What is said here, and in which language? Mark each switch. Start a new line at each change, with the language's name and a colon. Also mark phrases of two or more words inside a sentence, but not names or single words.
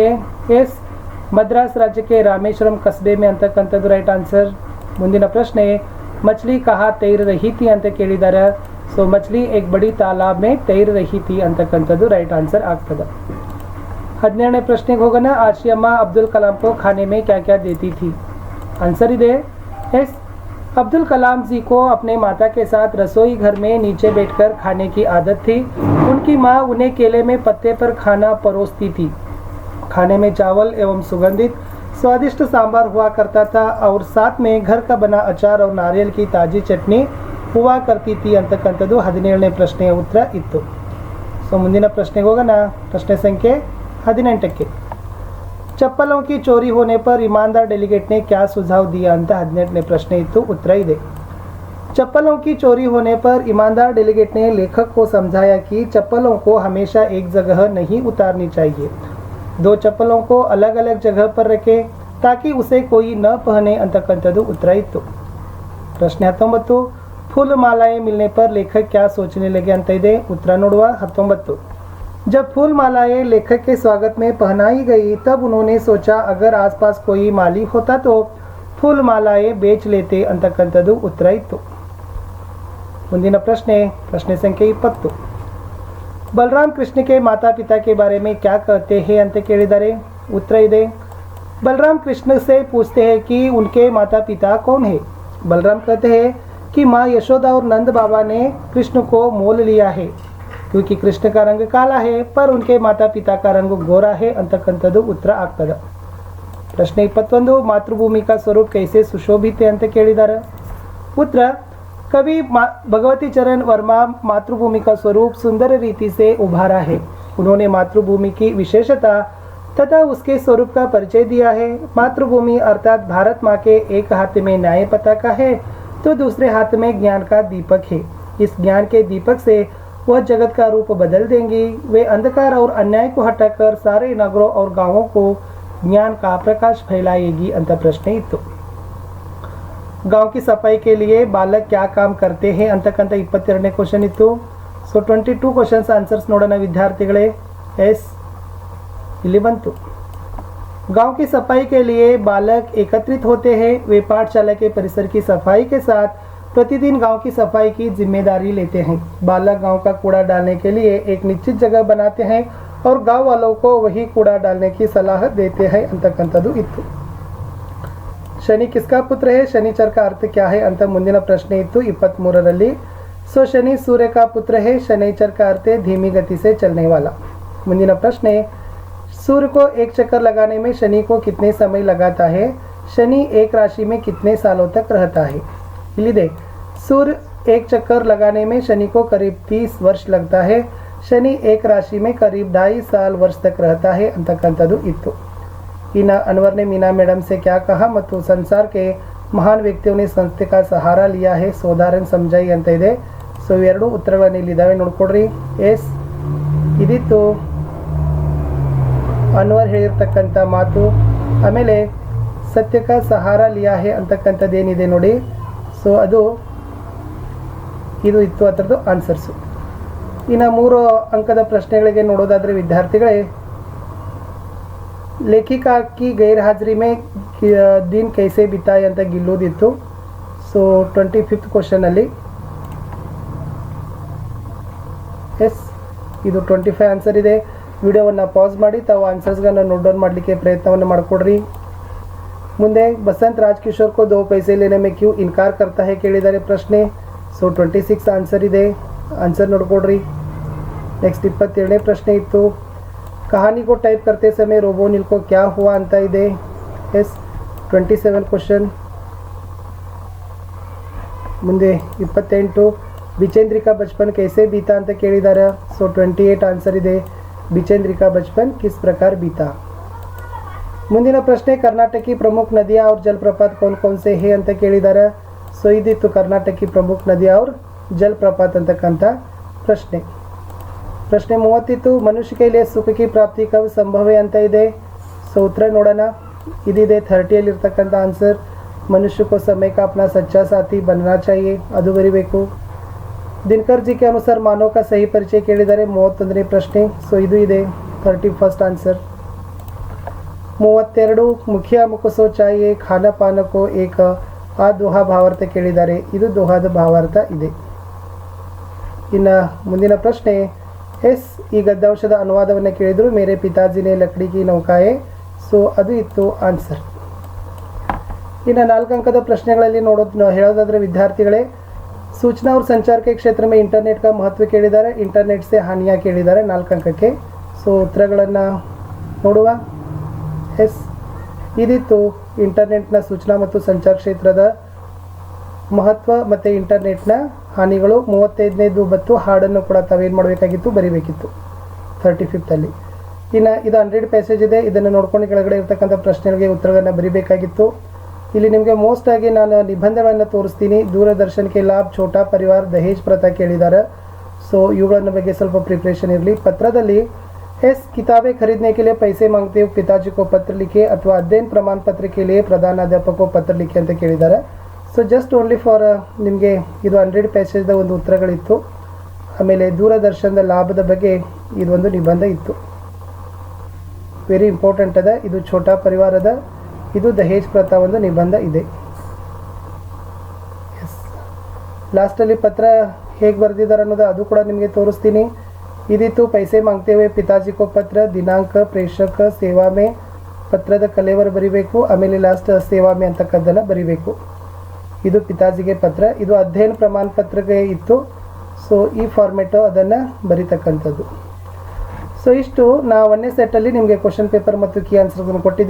Kannada: ಎಸ್ ಮದ್ರಾಸ್ ರಾಜ್ಯಕ್ಕೆ ರಾಮೇಶ್ವರಂ
Hindi: कस्बे में
Kannada: ಅಂತಕ್ಕಂಥದ್ದು
English: right answer.
Kannada: ಮುಂದಿನ ಪ್ರಶ್ನೆ,
Hindi: मछली कहाँ तैर रही थी
Kannada: ಅಂತ ಕೇಳಿದ್ದಾರೆ.
Hindi: ಸೊ मछली एक बड़ी तालाब में तैर रही थी ಅಂತಕ್ಕಂಥದ್ದು
English: right answer
Hindi: ಆಗ್ತದೆ.
Kannada: 17ನೇ ಪ್ರಶ್ನೆಗೆ ಹೋಗೋಣ.
Hindi: आशियम्मा अब्दुल कलाम को खाने में क्या क्या देती थी. आंसर ಇದೆ एस अब्दुल कलाम जी को अपने माता के साथ रसोई घर में नीचे बैठकर खाने की आदत थी. उनकी माँ उन्हें केले में पत्ते पर खाना परोसती थी. खाने में चावल एवं सुगंधित स्वादिष्ट सांभर हुआ करता था और साथ में घर का बना अचार और नारियल की ताजी चटनी हुआ करती थी
Kannada: ಅಂತಕ್ಕಂಥದ್ದು 17ನೇ ಪ್ರಶ್ನೆಯ ಉತ್ತರ ಇತ್ತು. ಸೊ ಮುಂದಿನ ಪ್ರಶ್ನೆಗೆ ಹೋಗೋಣ. ಪ್ರಶ್ನೆ ಸಂಖ್ಯೆ 18ಕ್ಕೆ,
Hindi: चप्पलों की चोरी होने पर ईमानदार डेलीगेट ने क्या सुझाव दिया
Kannada: ಅಂತ 18ನೇ ಪ್ರಶ್ನೆ ಇತ್ತು. ಉತ್ತರ ಇದೆ.
Hindi: चप्पलों की चोरी होने पर ईमानदार डेलीगेट ने लेखक को समझाया कि चप्पलों को हमेशा एक जगह नहीं उतारनी चाहिए. 2 चप्पलों को अलग अलग जगह पर रखें ताकि उसे कोई न पहने
Kannada: ಅಂತಕ್ಕಂಥದ್ದು ಉತ್ತರ ಇತ್ತು. ಪ್ರಶ್ನೆ 19,
Hindi: फूल मालाएं मिलने पर लेखक क्या सोचने लगे
Kannada: ಅಂತ ಇದೆ. ಉತ್ತರ ನೋಡುವ.
Hindi: 19, जब फूल मालाएं लेखक के स्वागत में पहनाई गई तब उन्होंने सोचा अगर आसपास कोई माली होता तो फूल मालाएं बेच लेते
Kannada: ಅಂತಕ್ಕಂಥದ್ದು ಉತ್ತರ ಇತ್ತು. ಮುಂದಿನ ಪ್ರಶ್ನೆ, ಪ್ರಶ್ನೆ ಸಂಖ್ಯೆ 20,
Hindi: बलराम कृष्ण के माता पिता के बारे में क्या कहते हैं
Kannada: ಅಂತ ಕೇಳಿದ್ದಾರೆ. ಉತ್ತರ ಇದೆ.
Hindi: बलराम कृष्ण से पूछते हैं कि उनके माता पिता कौन है. बलराम कहते हैं कि माँ यशोदा और नंद बाबा ने कृष्ण को मोल लिया है क्योंकि कृष्ण का रंग काला है पर उनके माता पिता का रंग गोरा है
Kannada: ಅಂತಕ್ಕಂಥದ್ದು ಉತ್ತರ ಆಗ್ತದೆ. ಪ್ರಶ್ನೆ 21,
Hindi: मातृभूमि का स्वरूप कैसे सुशोभित है
Kannada: ಅಂತ ಕೇಳಿದ್ದಾರೆ. ಉತ್ತರ,
Hindi: कवि भगवती चरण वर्मा मातृभूमि का स्वरूप सुंदर रीति से उभारा है. उन्होंने मातृभूमि की विशेषता तथा उसके स्वरूप का परिचय दिया है. मातृभूमि अर्थात भारत माँ के एक हाथ में न्याय पताका है तो दूसरे हाथ में ज्ञान का दीपक है. इस ज्ञान के दीपक से वह जगत का रूप बदल देंगी. वे अंधकार और अन्याय को हटाकर सारे नगरों और गांवों को ज्ञान का प्रकाश फैलाएगी
Kannada: ಅಂತ ಪ್ರಶ್ನೆ ಇತ್ತು.
Hindi: गांव की सफाई के लिए बालक क्या काम करते हैं
Kannada: ಅಂತಕ್ಕಂಥ 22ನೇ ಕ್ವಶನ್ ಇತ್ತು. ಸೊ 22
English: questions answers
Kannada: ನೋಡೋಣ ವಿದ್ಯಾರ್ಥಿಗಳೇ. ಎಸ್ ಇಲ್ಲಿ ಬಂತು.
Hindi: गांव की सफाई के लिए बालक एकत्रित होते हैं. वे पाठशाला के परिसर की सफाई के साथ प्रतिदिन गांव की सफाई की जिम्मेदारी लेते हैं. बालक गांव का कूड़ा डालने के लिए एक निश्चित जगह बनाते हैं और गांव वालों को वही कूड़ा डालने की सलाह देते हैं
Kannada: ಅಂತಕ್ಕಂಥದ್ದು ಇತ್ತು.
Hindi: ಶನಿ किसका पुत्र है, शनिचर का अर्थ क्या है
Kannada: ಅಂತ ಮುಂದಿನ ಪ್ರಶ್ನೆ ಇತ್ತು 23ರಲ್ಲಿ.
Hindi: सो शनि सूर्य का पुत्र है. शनिचर का अर्थ है धीमी गति से चलने वाला.
Kannada: ಮುಂದಿನ ಪ್ರಶ್ನೆ,
Hindi: सूर्य को एक चक्कर लगाने में शनि को कितने समय लगाता है. शनि एक राशि में कितने सालों तक रहता है. इलिदे सूर्य एक चक्कर लगाने में शनि को करीब 30 वर्ष लगता है. शनि एक राशि में करीब 2.5 साल वर्ष तक रहता है
Kannada: ಅಂತಕ್ಕಂಥದ್ದು ಇತ್ತು.
Hindi: इना अनवर ने मीना मैडम से क्या कहा ಮತ್ತು संसार के महान व्यक्तियों ने संस्थे का सहारा लिया है
Kannada: ಸೋದಾರನ್ ಸಮಜಾಯಿ ಅಂತ ಇದೆ. ಸೊ ಇವೆರಡು ಉತ್ತರಗಳನ್ನು ಇಲ್ಲಿದ್ದಾವೆ ನೋಡ್ಕೊಡ್ರಿ. ಎಸ್ ಇದಿತ್ತು ಅನ್ವರ್ ಹೇಳಿರ್ತಕ್ಕಂಥ ಮಾತು. ಆಮೇಲೆ
Hindi: सत्य का सहारा लिया है
Kannada: ಅಂತಕ್ಕಂಥದ್ದೇನಿದೆ ನೋಡಿ, ಸೊ ಅದು ಇದು ಇತ್ತು ಅದರದ್ದು ಆನ್ಸರ್ಸು. ಇನ್ನು 3 ಅಂಕದ ಪ್ರಶ್ನೆಗಳಿಗೆ ನೋಡೋದಾದರೆ ವಿದ್ಯಾರ್ಥಿಗಳೇ,
Hindi: लेखिका की गैर हाजिरी में दिन कैसे बिताए
Kannada: ಅಂತ ಗಿಲ್ಲೋದಿತ್ತು. ಸೊ 25th ಕ್ವಶನಲ್ಲಿ ಎಸ್ ಇದು 25 ಆನ್ಸರ್ ಇದೆ. ವಿಡಿಯೋವನ್ನು ಪಾಸ್ ಮಾಡಿ ತಾವು ಆನ್ಸರ್ಸ್ಗಳನ್ನು
English: note down
Kannada: ಮಾಡಲಿಕ್ಕೆ ಪ್ರಯತ್ನವನ್ನು ಮಾಡಿಕೊಡ್ರಿ.
Hindi: ಮುಂದೆ ಬಸಂತ್ ರಾಜ್ ಕಿಶೋರ್ को 2 पैसे लेने में क्यों इनकार करता है
Kannada: ಕೇಳಿದ್ದಾರೆ ಪ್ರಶ್ನೆ. ಸೊ 26 ಆನ್ಸರ್ ಇದೆ, ಆನ್ಸರ್ ನೋಡ್ಕೊಡ್ರಿ. ನೆಕ್ಸ್ಟ್ 22ನೇ ಪ್ರಶ್ನೆ ಇತ್ತು,
Hindi: कहानी को टाइप करते समय रोबोनिल को क्या हुआ
Kannada: ಅಂತ ಇದೆ. ಎಸ್ 27 ಕ್ವಶನ್. ಮುಂದೆ 28
Hindi: बिचेंद्रिका बचपन कैसे बीता
Kannada: ಅಂತ ಕೇಳಿದ್ದಾರೆ. ಸೊ 28 ಆನ್ಸರ್ ಇದೆ.
Hindi: बिचेंद्रिका बचपन किस प्रकार बीता.
Kannada: ಮುಂದಿನ ಪ್ರಶ್ನೆ,
Hindi: कर्नाटक की प्रमुख नदियाँ और जलप्रपात कौन कौन से है
Kannada: ಅಂತ ಕೇಳಿದ್ದಾರೆ. ಸೊ ಇದಿತ್ತು
Hindi: कर्नाटक की प्रमुख नदियाँ और जलप्रपात
Kannada: ಅಂತಕ್ಕಂಥ ಪ್ರಶ್ನೆ.
Hindi: ಪ್ರಶ್ನೆ 30 मनुष्य के लिए सुख की प्राप्ति कब संभव है
Kannada: ಅಂತ ಇದೆ. ಸೊ ಉತ್ತರ ನೋಡೋಣ. ಇದಿದೆ 30ಯಲ್ಲಿ ಇರ್ತಕ್ಕಂಥ ಆನ್ಸರ್.
Hindi: मनुष्य को समय का अपना सच्चा साथी बनना चाहिए,
Kannada: ಅದು ಬರಿಬೇಕು.
Hindi: दिनकर जी के अनुसार मानव का सही परिचय
Kannada: ಕೇಳಿದ್ದಾರೆ 31ನೇ ಪ್ರಶ್ನೆ. ಸೊ ಇದು ಇದೆ 31st ಆನ್ಸರ್.
Hindi: 32 मुख्य मुखसो चाहिये खान पानको एक आ दोहा भावार्थ ಕೇಳಿದ್ದಾರೆ.
Kannada: ಇದು ದೋಹಾದ ಭಾವಾರ್ಥ ಇದೆ. ಇನ್ನು ಮುಂದಿನ ಪ್ರಶ್ನೆ, ಎಸ್ ಈ ಗದ್ಯಾಂಶದ ಅನುವಾದವನ್ನು ಕೇಳಿದರು.
Hindi: मेरे पिताजीने लकड़ी की नौकाये.
Kannada: ಸೊ ಅದು ಇತ್ತು ಆನ್ಸರ್. ಇನ್ನು 4 ಅಂಕದ ಪ್ರಶ್ನೆಗಳಲ್ಲಿ ಹೇಳೋದಾದರೆ ವಿದ್ಯಾರ್ಥಿಗಳೇ,
Hindi: सूचना और संचार के क्षेत्र में इंटरनेट का महत्व ಕೇಳಿದ್ದಾರೆ.
Kannada: ಇಂಟರ್ನೆಟ್ से ಹಾನಿಯಾ ಕೇಳಿದ್ದಾರೆ 4 ಅಂಕಕ್ಕೆ. ಸೊ ಉತ್ತರಗಳನ್ನು ನೋಡುವ. ಎಸ್ ಇದಿತ್ತು ಇಂಟರ್ನೆಟ್ನ ಸೂಚನಾ ಮತ್ತು ಸಂಚಾರ ಕ್ಷೇತ್ರದ ಮಹತ್ವ ಮತ್ತು ಇಂಟರ್ನೆಟ್ನ ಹಾನಿಗಳು. 35ನೇದು ಬತ್ತು ಹಾಡನ್ನು ಕೂಡ ತಾವೇನು ಮಾಡಬೇಕಾಗಿತ್ತು, ಬರಿಬೇಕಿತ್ತು 35th. ಇನ್ನು ಇದು 100 ಪೇಸೇಜ್ ಇದೆ. ಇದನ್ನು ನೋಡ್ಕೊಂಡು ಕೆಳಗಡೆ ಇರ್ತಕ್ಕಂಥ ಪ್ರಶ್ನೆಗಳಿಗೆ ಉತ್ತರಗಳನ್ನು ಬರಿಬೇಕಾಗಿತ್ತು. ಇಲ್ಲಿ ನಿಮಗೆ ಮೋಸ್ಟ್ ಆಗಿ ನಾನು ನಿಬಂಧಗಳನ್ನು ತೋರಿಸ್ತೀನಿ. ದೂರದರ್ಶನಕ್ಕೆ ಲಾಭ,
Hindi: छोटा परिवार, दहेज प्रथा
Kannada: ಕೇಳಿದ್ದಾರೆ. ಸೊ ಇವುಗಳ ಬಗ್ಗೆ ಸ್ವಲ್ಪ ಪ್ರಿಪ್ರೇಷನ್ ಇರಲಿ.
Hindi: ಪತ್ರದಲ್ಲಿ एस किताबें खरीदने के लिए पैसे मांगते हो पिताजी को पत्र लिखे अथवा अध्ययन प्रमाण पत्र के लिए प्रधानाध्यापक को पत्र लिखे
Kannada: ಅಂತ ಕೇಳಿದ್ದಾರೆ. ಸೊ
English: just only for
Kannada: ನಿಮಗೆ ಇದು 100 ಪೇಜದ ಒಂದು ಉತ್ತರಗಳಿತ್ತು. ಆಮೇಲೆ ದೂರದರ್ಶನದ ಲಾಭದ ಬಗ್ಗೆ ಇದು ಒಂದು ನಿಬಂಧ ಇತ್ತು,
English: very important
Kannada: ಅದ. ಇದು ಛೋಟಾ ಪರಿವಾರದ, ಇದು
Hindi: दहेज प्रथा
Kannada: ಒಂದು ನಿಬಂಧ ಇದೆ. ಎಸ್ ಲಾಸ್ಟಲ್ಲಿ ಪತ್ರ ಹೇಗೆ ಬರೆದಿದ್ದಾರೆ ಅನ್ನೋದು ಅದು ಕೂಡ ನಿಮಗೆ ತೋರಿಸ್ತೀನಿ.
Hindi: ಇದಿತ್ತು पैसे मांगते हुए पिताजी को पत्र,
Kannada: ದಿನಾಂಕ, ಪ್ರೇಷಕ,
Hindi: सेवा में,
Kannada: ಪತ್ರದ ಕಲೆವರ್ ಬರಿಬೇಕು. ಆಮೇಲೆ ಲಾಸ್ಟ್
Hindi: सेवा में
Kannada: ಅಂತಕ್ಕದ್ದನ್ನು ಬರಿಬೇಕು. ಇದು ಪಿತಾಜಿಗೆ ಪತ್ರ. ಇದು ಅಧ್ಯಯನ ಪ್ರಮಾಣ ಪತ್ರಕ್ಕೆ ಇತ್ತು. ಸೊ ಈ ಫಾರ್ಮೆಟು ಅದನ್ನು ಬರಿತಕ್ಕಂಥದ್ದು. ಸೊ ಇಷ್ಟು ನಾ 1ನೇ ಸೆಟ್ಟಲ್ಲಿ ನಿಮಗೆ
English: question paper
Kannada: ಮತ್ತು ಕೀ ಆನ್ಸರ್ಗಳನ್ನು ಕೊಟ್ಟಿದ್ದೀನಿ.